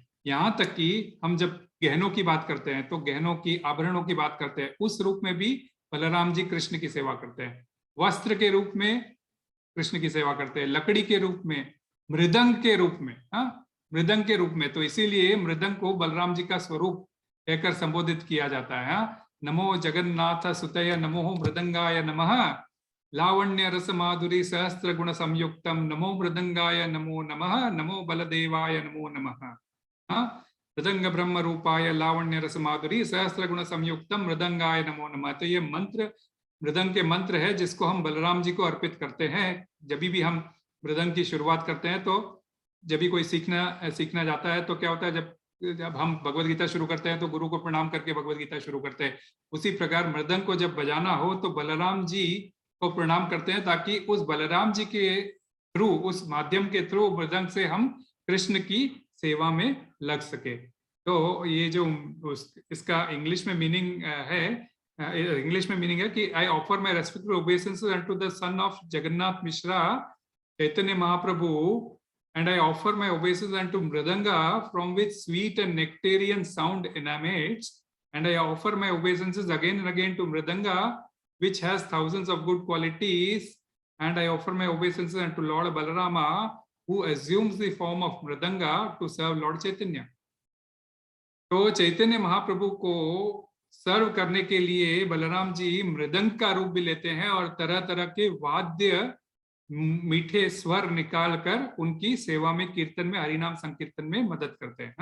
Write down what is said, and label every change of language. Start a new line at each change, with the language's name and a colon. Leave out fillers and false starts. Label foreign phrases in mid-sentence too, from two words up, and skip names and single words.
Hindi: यहाँ तक कि हम जब गहनों की बात करते हैं, तो गहनों की, आभरणों की बात करते हैं, उस रूप में भी बलराम जी कृष्ण की सेवा करते हैं। वस्त्र के रूप में कृष्ण की सेवा करते हैं, लकड़ी के रूप में, मृदंग के रूप में, मृदंग के रूप में। तो इसीलिए मृदंग को बलराम जी का स्वरूप कहकर संबोधित किया जाता है।
Sanskrit: नमो जगन्नाथ सुतय नमो मृदंगाय नमः, लावण्य रस माधुरी सहस्त्र गुण संयुक्तम, नमो मृदंगाय नमो नमः, नमो बलदेवाय नमो नमः। मृदंग ब्रह्म रूपाय लावण्य रस माधुरी सहस्त्र गुण संयुक्तम मृदंगाय नमो नमः।
Hindi: तो ये मंत्र मृदंग के मंत्र है, जिसको हम बलराम जी को अर्पित करते हैं। जब भी हम मृदंग की शुरुआत करते हैं, तो जब भी कोई सीखना जाता है, तो क्या होता है, जब हम भगवत गीता शुरू करते हैं तो गुरु को प्रणाम करके भगवत गीता शुरू करते हैं। उसी प्रकार मृदंग को जब बजाना हो, तो बलराम जी को प्रणाम करते हैं, ताकि उस बलराम जी के थ्रू, उस माध्यम के थ्रू मृदंग से हम कृष्ण की सेवा में लग सके। तो ये जो इसका इंग्लिश में मीनिंग है, इंग्लिश में मीनिंग है कि
English: I offer my respectful obeisances unto the son of Jagannath Mishra Chaitanya Mahaprabhu, and I offer my obeisances unto Mridanga, from which sweet and nectarian sound emanates, and I offer my obeisances again and again to Mridanga, which has thousands of good qualities, and I offer my obeisances unto Lord Balarama, who assumes the form of Mridanga to serve Lord Chaitanya.
Hindi: तो चैतन्य महाप्रभु को सर्व करने के लिए बलराम जी मृदंग का रूप भी लेते हैं और तरह तरह के वाद्य मीठे स्वर निकालकर उनकी सेवा में, कीर्तन में, हरिनाम संकीर्तन में मदद करते हैं।